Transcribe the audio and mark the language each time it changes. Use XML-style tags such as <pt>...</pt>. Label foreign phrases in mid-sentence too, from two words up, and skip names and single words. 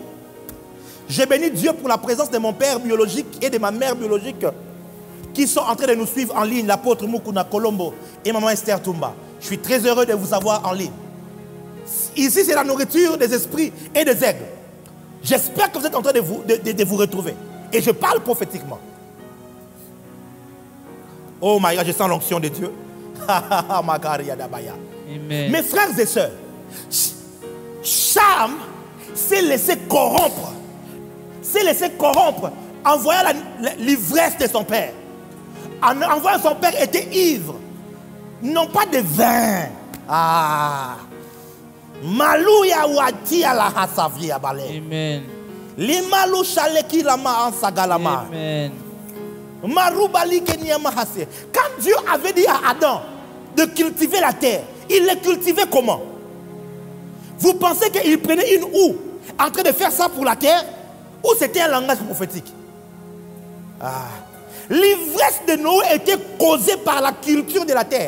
<fr>J'ai béni Dieu pour la présence de mon père biologique et de ma mère biologique qui sont en train de nous suivre en ligne, l'apôtre Mukuna Colombo et maman Esther Toumba. Je suis très heureux de vous avoir en ligne. Ici, c'est la nourriture des esprits et des aigles. J'espère que vous êtes en train de vous retrouver. Et je parle prophétiquement.</fr> <en>Oh my God,</en> <fr>je sens l'onction de Dieu. Amen. Mes frères et sœurs, Cham s'est laissé corrompre. S'est laissé corrompre en voyant l'ivresse de son père. En voyant son père était ivre. Non pas de vin. Malouya wati ala hasavi abale. Amen. Limalou chaleki lama ansagalama. Amen. Quand Dieu avait dit à Adam de cultiver la terre, il les cultivait comment? Vous pensez qu'il prenait une houe en train de faire ça pour la terre? Ou c'était un langage prophétique? L'ivresse de Noé était causée par la culture de la terre.</fr>